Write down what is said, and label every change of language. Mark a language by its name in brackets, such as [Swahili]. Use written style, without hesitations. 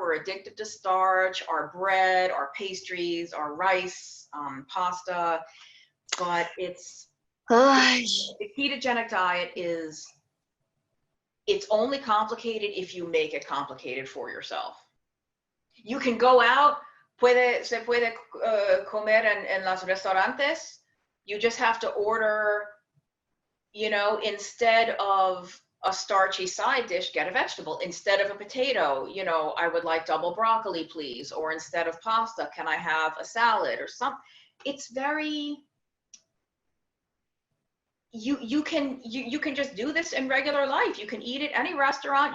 [English] We're addicted to starch, our bread, our pastries, our rice, pasta. But the ketogenic diet it's only complicated if you make it complicated for yourself. You can go out, [Spanish] se puede comer en los restaurantes. [English] You just have to order, you know, instead of a starchy side dish, get a vegetable. Instead of a potato, you know, I would like double broccoli, please. Or instead of pasta, can I have a salad or something? It's very, you can just do this in regular life. You can eat at any restaurant.